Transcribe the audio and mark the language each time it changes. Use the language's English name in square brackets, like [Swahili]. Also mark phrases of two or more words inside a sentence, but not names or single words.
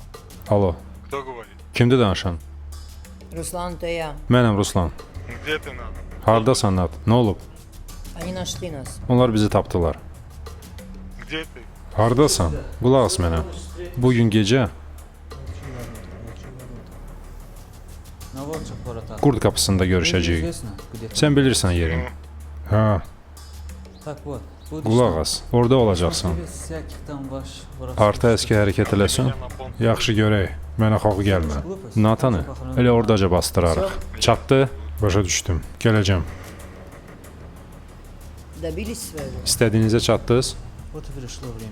[Azerbaijani] Alo. [Russian] Кто говорит? [Azerbaijani] Kimdir danışan? [Russian] Руслан, это я. [Azerbaijani] Mənəm Ruslan. [Russian] Где ты надо? [Azerbaijani] Hardasan Nat? Nə olub? [Russian] Они нашли нас. [Azerbaijani] Onlar bizi tapdılar. [Russian] Где ты? [Azerbaijani] Hardasan? Qulaq as mənə. Bugün gecə Qurd qapısında görüşəcəyik. Sən bilirsən yerini. Hə. Qulaq as. Orada olacaqsan. Artı əski hərəkət eləsən, yaxşı görək. Mənə xoğu gəlmə. Natanı elə oradaca bastırarıq. Çatdı? Başa düşdüm. Gələcəm. [Russian] Добились своего. [Azerbaijani] İstədiyinizə çatdınız? [Russian] Вот и пришло время.